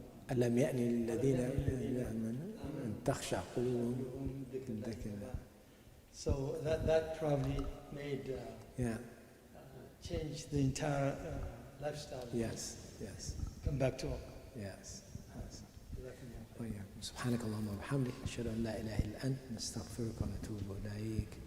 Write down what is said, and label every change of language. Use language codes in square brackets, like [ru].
[ar] ألم يأن للذين آمنوا أن تخشع قلوبهم لذكر الله. [en] So that probably made change the entire lifestyle. Yes. Come back to Allah. Yes. [ar] وإياكم. سبحانك اللهم وبحمدك أشهد أن لا إله إلا أنت نستغفرك ونتوب إليك